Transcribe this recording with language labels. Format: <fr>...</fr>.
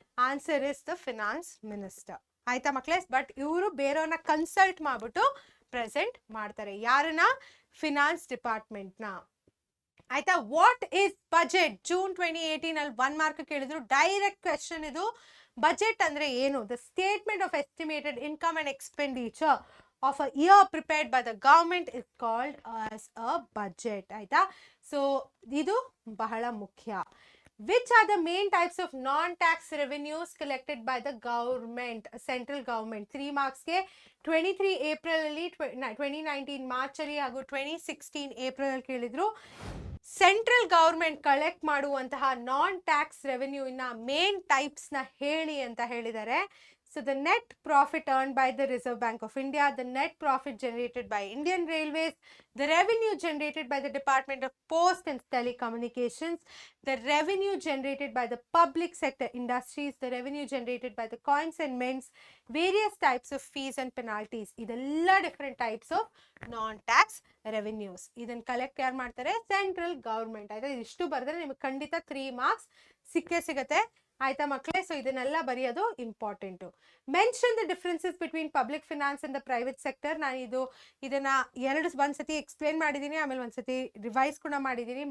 <en>answer is the finance minister</en> <kn>ಆಯ್ತಾ ಮಕ್ಕಳೇ. But ಇವರು ಬೇರೆಯವ್ರನ್ನ ಕನ್ಸಲ್ಟ್ ಮಾಡ್ಬಿಟ್ಟು ಪ್ರೆಸೆಂಟ್ ಮಾಡ್ತಾರೆ. ಯಾರನ್ನ? ಫಿನಾನ್ಸ್ ಡಿಪಾರ್ಟ್ಮೆಂಟ್ ನ ಆಯ್ತಾ.</kn> <en>What is budget?</en> <kn>June 2018 ಅಲ್ಲಿ 1 ಮಾರ್ಕ್ ಕೇಳಿದ್ರು. ಡೈರೆಕ್ಟ್ ಕ್ವೆಶನ್ ಇದು. ಬಜೆಟ್ ಅಂದ್ರೆ ಏನು?</kn> <en>The statement of estimated income and expenditure of a year prepared by the government is called as a budget ಆಯ್ತಾ.</en> <kn>ಸೊ ಇದು ಬಹಳ ಮುಖ್ಯ.</kn> <en>Which are the main types of non-tax revenues collected by the government, central government?</en> <kn>3 marks ಗೆ 23 April ಅಲ್ಲಿ, 2019 March ಅಲ್ಲಿ ಹಾಗೂ 2016 April ಅಲ್ಲಿ ಕೇಳಿದ್ರು. ಸೆಂಟ್ರಲ್ ಗವರ್ಮೆಂಟ್ ಕಲೆಕ್ಟ್ ಮಾಡುವಂತಹ ನಾನ್ ಟ್ಯಾಕ್ಸ್ ರೆವೆನ್ಯೂ ಇನ್ನ ಮೇನ್ ಟೈಪ್ಸ್ ನ ಹೇಳಿ ಅಂತ ಹೇಳಿದ್ದಾರೆ.</kn> <en>So the net profit earned by the Reserve Bank of India, the net profit generated by Indian Railways, the revenue generated by the Department of Post and Telecommunications, the revenue generated by the public sector industries, the revenue generated by the coins and mints, various types of fees and penalties.</en> <kn>ಇದೆಲ್ಲ</kn> <en>different types of non-tax revenues.</en> <kn>ಇದನ್ನ collect ಯಾರು ಮಾಡ್ತಾರೆ? Central government. ಆಯ್ತಾ? ಇದಿಷ್ಟು ಬರೆದ್ರೆ ನಿಮಗೆ ಖಂಡಿತ 3 marks ಸಿಗುತ್ತೆ. ಆಯ್ತಾ ಮಕ್ಕಳೇ? ಸೊ ಇದನ್ನೆಲ್ಲ ಬರೆಯೋದು important.</kn> <en>Mention the differences between public finance and the private sector.</en> <kn>ನಾನು ಇದನ್ನ ಒಂದ್ಸತಿ ಎಕ್ಸ್ಪ್ಲೇನ್ ಮಾಡಿದ್ದೀನಿ, ಆಮೇಲೆ ಒಂದ್ಸತಿ ರಿವೈಸ್ ಕೂಡ ಮಾಡಿದ್ದೀನಿ.</kn>